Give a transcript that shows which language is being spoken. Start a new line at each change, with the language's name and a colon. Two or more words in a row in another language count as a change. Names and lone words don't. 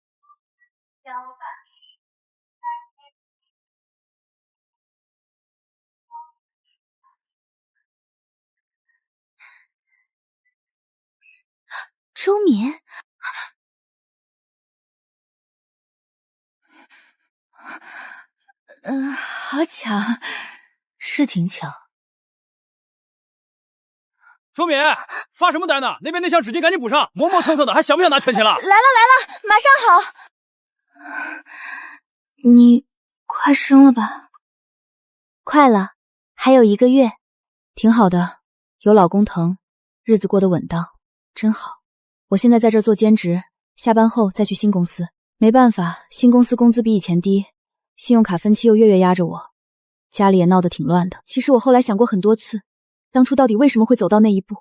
Chinese: 周敏，好巧，是挺巧。周敏，發什麼呆呢？那邊那箱紙巾趕緊補上，磨磨蹭蹭的，還想不想拿全勤了？來了，馬上好。你快生了吧？快了，還有1個月，挺好的，有老公疼，日子過得穩當，真好。我現在在這做兼職，下班後再去新公司。沒辦法，新公司工資比以前低，信用卡分期又月月壓着我，家裡也鬧得挺亂的。其實我後來想過很多次，當初到底為什麼會走到那一步。